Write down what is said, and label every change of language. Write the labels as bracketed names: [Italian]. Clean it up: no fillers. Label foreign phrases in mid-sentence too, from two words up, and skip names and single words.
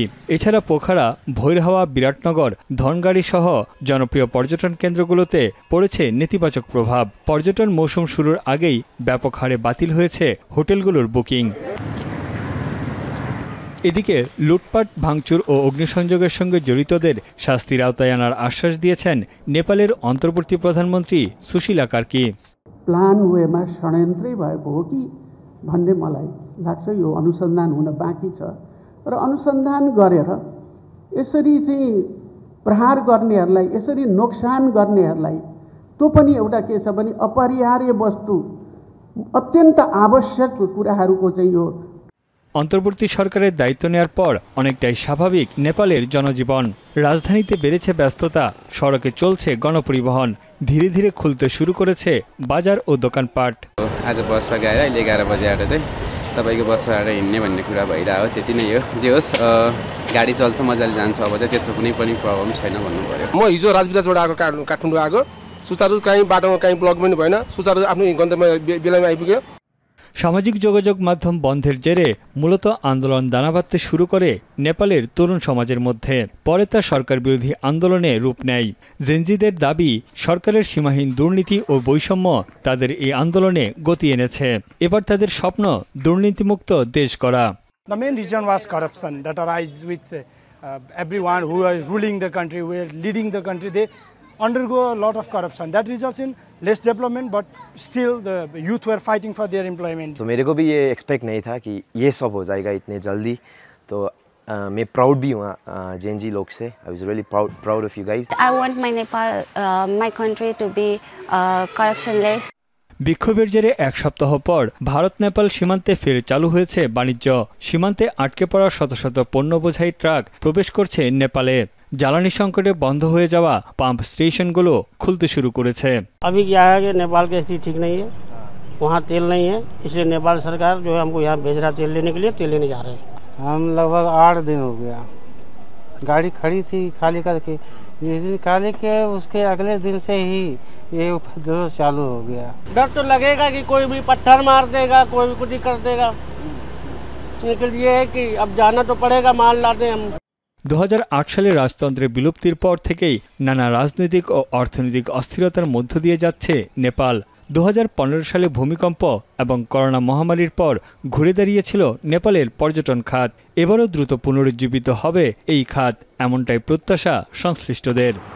[Bangla] এছাড়া পোখারা, ভৈরহাওয়া, বিরাটনগর, ধনগাড়ি সহ জনপ্রিয় পর্যটন কেন্দ্রগুলোতে পড়েছে নেতিবাচক প্রভাব। পর্যটন মৌসুম শুরুর আগেই ব্যাপক হারে বাতিল হয়েছে হোটেলগুলোর বুকিং। এদিকে লুটপাট, ভাঙচুর ও অগ্নিসংযোগের সঙ্গে জড়িতদের শাস্তির আওতায় আনার আশ্বাস দিয়েছেন নেপালের অন্তর্বর্তী প্রধানমন্ত্রী सुशीला कार्की। [Nepali] प्लान वेमा षड्यन्त्रै भएको हो कि भन्ने मलाई लाग्छ। यो अनुसन्धान हुन बाँकी छ र अनुसन्धान गरेर यसरी चाहिँ प्रहार गर्नेहरूलाई, यसरी नोक्सान गर्नेहरूलाई त्यो पनि एउटा के छ भने अपरिहार्य वस्तु, अत्यन्त आवश्यक कुराहरूको चाहिँ यो। [Bangla] অন্তর্বর্তী সরকারের দায়িত্ব নেওয়ার পর অনেকটাই স্বাভাবিক নেপালের জনজীবন। রাজধানীতে বেড়েছে ব্যস্ততা, সড়কে চলছে গণপরিবহন, ধীরে ধীরে খুলতে শুরু করেছে বাজার ও দোকানপাট। [Nepali] आज बसमा गएर अहिले 11 बजे आएर चाहिँ तपाईको बसमा आएर हिँड्ने भन्ने कुरा भइरहेको हो। त्यति नै हो। जे होस् गाडी चल्छ, मजाले जान्छ। अब चाहिँ त्यस्तो कुनै पनि प्रब्लम छैन भन्नु पर्यो। म हिजो राजविलासबाट आएको, काठमाडौँ आएको, सुचारू कहीँ बाटोमा कहीँ ब्लक पनि भएन, सुचारू आफ्नो गन्तव्य बेलामा आइपुग्यो। [Bangla] সামাজিক যোগাযোগ মাধ্যম বন্ধের জেরে মূলত আন্দোলন দানা বাঁধতে শুরু করে নেপালের তরুণ সমাজের মধ্যে। পরে তা সরকার বিরোধী আন্দোলনে রূপ নেয়। জেনজিদের দাবি, সরকারের সীমাহীন দুর্নীতি ও বৈষম্য তাদের এই আন্দোলনে গতি এনেছে। এবার তাদের স্বপ্ন দুর্নীতিমুক্ত দেশ করা। [English] The main reason was corruption that arise with everyone who is ruling the country, who is leading the country. They undergo a lot of corruption that results in less development, but still the youth were fighting for their employment. [Hindi] तो मेरे को भी ये एक्सपेक्ट नहीं था कि ये सब हो जाएगा इतने जल्दी। तो मैं प्राउड भी हुआ जेनजी लोग से। [English] I was really proud of you guys. I want my Nepal, my country to be corruptionless. [Bangla] বিক্ষোভের জেরে এক সপ্তাহ পর ভারত নেপাল সীমান্তে ফের চালু হয়েছে বাণিজ্য। সীমান্তে আটকে পড়া শত শত পণ্য বোঝাই ট্রাক প্রবেশ করছে নেপালে। জ্বালানি সংকটে বন্ধ হয়ে যাওয়া পাম্প স্টেশনগুলো খুলতে শুরু করেছে। [Hindi] अभी क्या है कि नेपाल की स्थिति ठीक नहीं है, वहाँ तेल नहीं है, इसलिए नेपाल सरकार जो है हमको यहाँ भेज रहा तेल लेने के लिए, तेल लेने जा रहे हैं। हम लगभग 8 दिन हो गया, गाड़ी खड़ी थी खाली करके। जिस दिन खाली के उसके अगले दिन से ही ये उपद्रव चालू हो गया। डर तो लगेगा कि कोई भी पत्थर मार देगा, कोई भी कुछ कर देगा, लेकिन ये है कि अब जाना तो पड़ेगा माल लाने हम। [Bangla] 2008 সালে রাজতন্ত্রের বিলুপ্তির পর থেকেই নানা রাজনৈতিক ও অর্থনৈতিক অস্থিরতার মধ্য দিয়ে যাচ্ছে নেপাল। 2015 সালে ভূমিকম্প এবং করোনা মহামারীর পর ঘুরে দাঁড়িয়েছিল নেপালের পর্যটন খাত। এবারও দ্রুত পুনরুজ্জীবিত হবে এই খাত, এমনটাই প্রত্যাশা সংশ্লিষ্টদের।